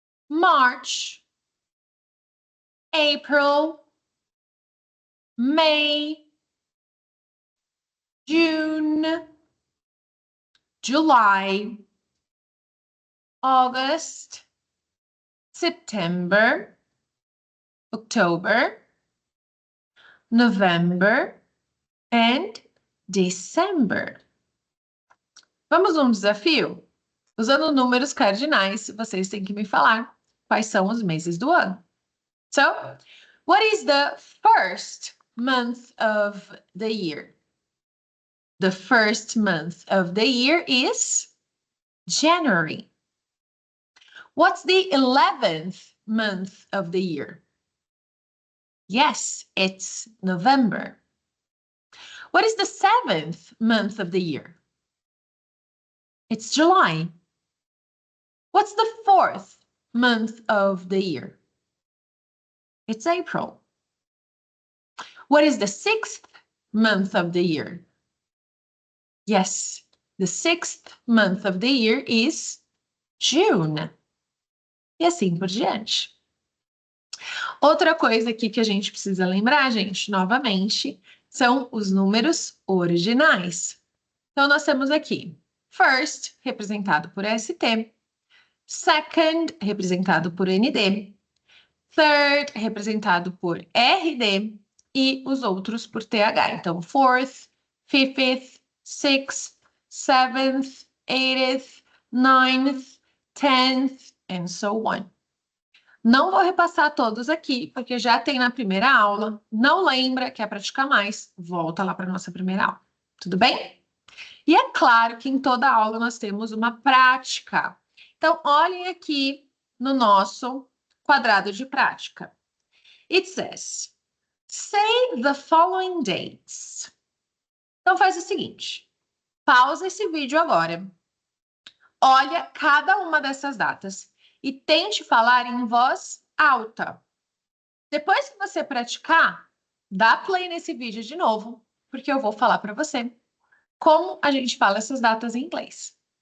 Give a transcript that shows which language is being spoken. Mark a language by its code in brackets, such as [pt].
[en] March, April, May, June, July, August, September, October, November and December. [pt] Vamos a um desafio? Usando números cardinais, vocês têm que me falar quais são os meses do ano. [en] So, what is the first month of the year? The first month of the year is January. What's the 11th month of the year? Yes, it's November. What is the 7th month of the year? It's July. What's the 4th month of the year? It's April. What is the 6th month of the year? Yes, the 6th month of the year is June. [pt] E assim por diante. Outra coisa aqui que a gente precisa lembrar, gente, novamente, são os números ordinais. Então, nós temos aqui first, representado por ST, second, representado por ND, third, representado por RD, e os outros por TH. Então, [en] fourth, fifth, sixth, seventh, eighth, ninth, tenth, and so on. [pt] Não vou repassar todos aqui, porque já tem na primeira aula. Não lembra, quer praticar mais? Volta lá para a nossa primeira aula. Tudo bem? E é claro que em toda aula nós temos uma prática. Então, olhem aqui no nosso quadrado de prática. [en] It says, say the following dates. [pt] Então, faz o seguinte. Pausa esse vídeo agora. Olha cada uma dessas datas e tente falar em voz alta. Depois que você praticar, dá play nesse vídeo de novo, porque eu vou falar para você como a gente fala essas datas em inglês.